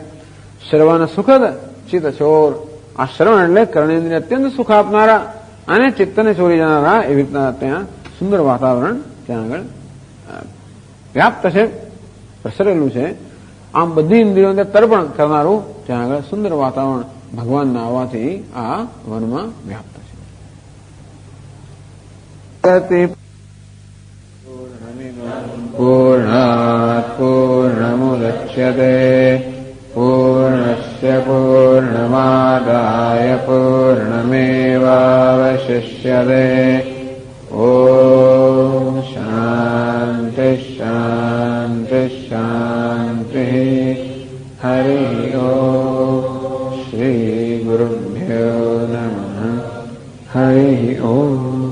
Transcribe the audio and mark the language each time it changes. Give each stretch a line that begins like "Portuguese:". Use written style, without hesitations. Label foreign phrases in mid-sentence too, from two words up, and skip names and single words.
Gujarati: શ્રવણ સુખદ ચિત્ત ચોર, આ શ્રવણ એટલે કર્ણેન્દ્રિય અત્યંત સુખ આપનારા અને ચિત્તને ચોરી જનારા, એવી રીતના ત્યાં સુંદર વાતાવરણ ત્યાં આગળ વ્યાપ્ત છે, પ્રસરેલું છે. આમ બધી ઇન્દ્રિયોને તર્પણ કરનારું ત્યાં આગળ સુંદર વાતાવરણ ભગવાનના આવવાથી આ વનમાં વ્યાપ્ત છે.
Sanskrit: पूर्णात् पूर्णमुदच्यते पूर्णस्य पूर्णमादाय पूर्णमेवावशिष्यते ॐ शान्ति शान्ति शान्तिः हरिः ओम् श्रीगुरुभ्यो नमः हरिः ओम्